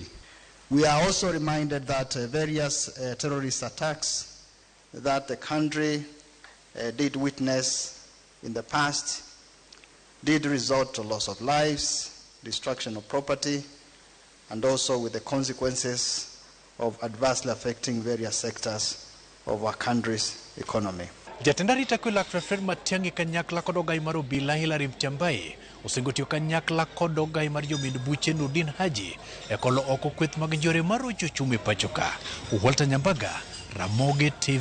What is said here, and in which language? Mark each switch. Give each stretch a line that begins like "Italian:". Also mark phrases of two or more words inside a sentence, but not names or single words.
English: We are also reminded that various terrorist attacks that the country did witness in the past did result to loss of lives, destruction of property, and also with the consequences of adversely affecting various sectors of our country's economy.
Luo (Kenya and Tanzania): Jatend arita kwe Dr. Fred Matiang'i kanyakla kod ogai mar obila Hilary Mutyambai osengotio kanyakla kod ogai mar jomed buche Nurdin Haji e kolo oko kweth mag njore mar rocho chumi pachoka. Walter Nyambaga, Ramogi TV.